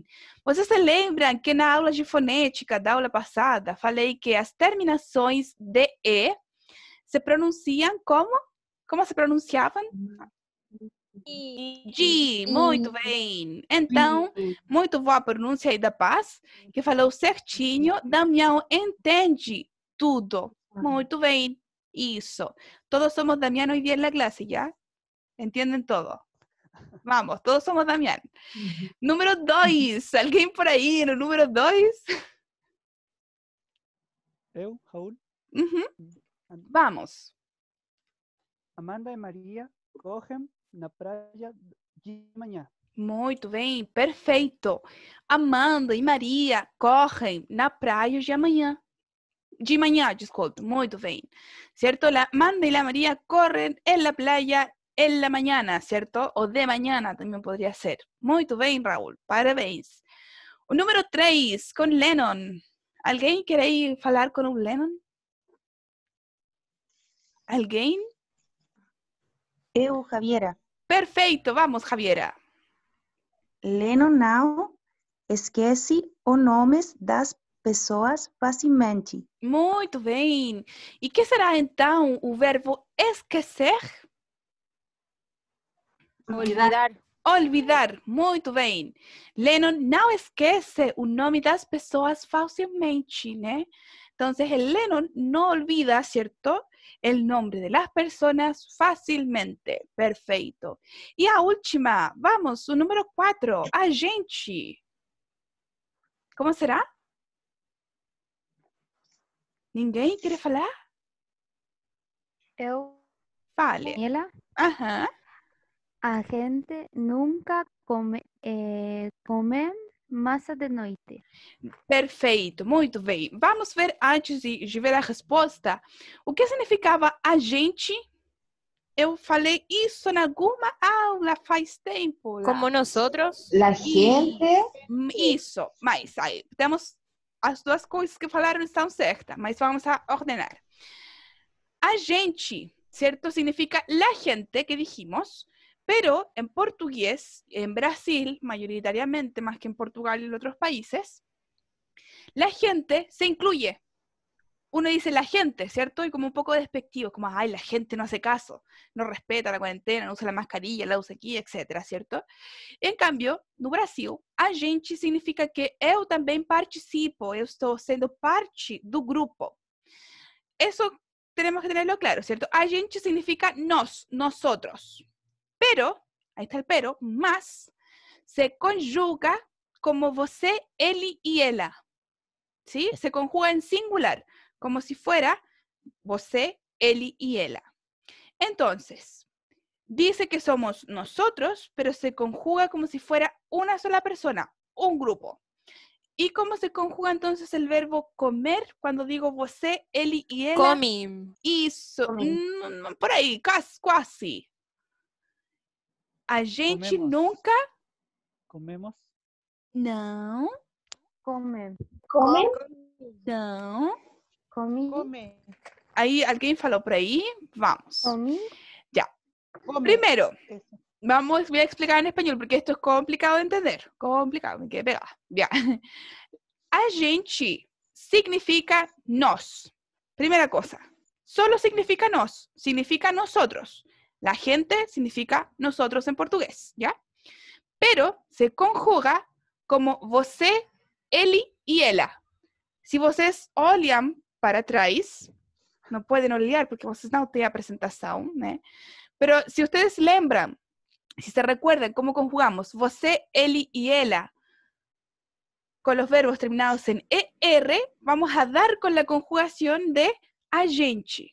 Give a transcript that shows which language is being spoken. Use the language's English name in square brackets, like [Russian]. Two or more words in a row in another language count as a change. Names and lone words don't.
[Portuguese] Vocês se lembram que na aula de fonética da aula passada, falei que as terminações de E se pronunciam como? Como se pronunciavam? G, muito bem. Então, muito boa a pronúncia aí da Paz, que falou certinho. Damião entende tudo. Muito bem. Isso. [Spanish] Todos somos Damián hoy día en la clase, ¿ya? ¿Entienden todo? Vamos, todos somos Damián. Número 2. ¿Alguien por ahí en el número 2? [Portuguese] Eu, Raúl. Vamos. Amanda e Maria correm na praia de manhã. Muito bem, perfeito. Amanda e Maria correm na praia de amanhã. De manhã, desculpe, muito bem. [Spanish] ¿Cierto? La Amanda y la María corren en la playa en la mañana, ¿cierto? O de mañana también podría ser. [Portuguese] Muito bem, Raúl, parabéns. O número 3, con Lennon. [Spanish] ¿Alguien quiere ir falar con un Lennon? ¿Alguien? [Portuguese] Eu, Javiera. Perfeito, vamos, Javiera. Lennon não esquece os nomes das pessoas facilmente. Muito bem. E que será então o verbo esquecer? [Spanish] Olvidar. [Portuguese] Olvidar, muito bem. Lennon não esquece o nome das pessoas facilmente, né? [Spanish] Entonces, el Lennon no olvida, ¿cierto? El nombre de las personas fácilmente. [Portuguese] Perfeito. E a última, vamos, o número 4, a gente. Como será? Ninguém quer falar? Eu. Fale. Daniela. Ajá. A gente nunca come massa de noite. Perfeito, muito bem. Vamos ver, antes de ver a resposta, o que significava a gente. Eu falei isso em alguma aula faz tempo. [Spanish] Como nosotros. La gente. [Portuguese] Isso, mas aí temos as duas coisas que falaram estão certas, mas vamos a ordenar. A gente, certo, significa [Spanish] la gente que dijimos. Pero en portugués, en Brasil, mayoritariamente, más que en Portugal y en otros países, la gente se incluye. Uno dice la gente, ¿cierto? Y como un poco despectivo, como, ay, la gente no hace caso, no respeta la cuarentena, no usa la mascarilla, la usa aquí, etcétera, ¿cierto? En cambio, [Portuguese] no Brasil, a gente significa que eu também participo, eu estou sendo parte do grupo. [Spanish] Eso tenemos que tenerlo claro, ¿cierto? [Portuguese] A gente significa nós, [Spanish] nosotros. Pero, ahí está el pero, más se conjuga como [Portuguese] você, ele [Spanish] y ela. ¿Sí? Se conjuga en singular, como si fuera [Portuguese] você, ele [Spanish] y ela. Entonces, dice que somos nosotros, pero se conjuga como si fuera una sola persona, un grupo. ¿Y cómo se conjuga entonces el verbo comer cuando digo [Portuguese] você, ele [Spanish] y ela? [Portuguese] Comi. Isso. [Spanish] Por ahí, [Portuguese] quase. A gente Comemos. nunca... Comemos. Não. Come. Come. Não. Comi. Come. Aí, alguém falou por aí? Vamos. Comi. [Spanish] Ya. [Portuguese] Come. [Spanish] Primero, Eso. voy a explicar en español porque esto es complicado de entender. Complicado, me quedé pegada. Ya. [Portuguese] A gente significa nós. [Spanish] Primera cosa. Solo significa nós. Significa nosotros. La gente significa nosotros en portugués, ¿ya? Pero se conjuga como [Portuguese] você, ele [Spanish] y ela. [Portuguese] Si vocês olham para trás, Não podem olhar porque vocês não têm a apresentação, né? [Spanish] Pero [Portuguese] se vocês lembram, se [Spanish] se recuerdan como conjugamos [Portuguese] você, ele e ela [Spanish] con los verbos terminados en ER, vamos a dar con la conjugación de a gente.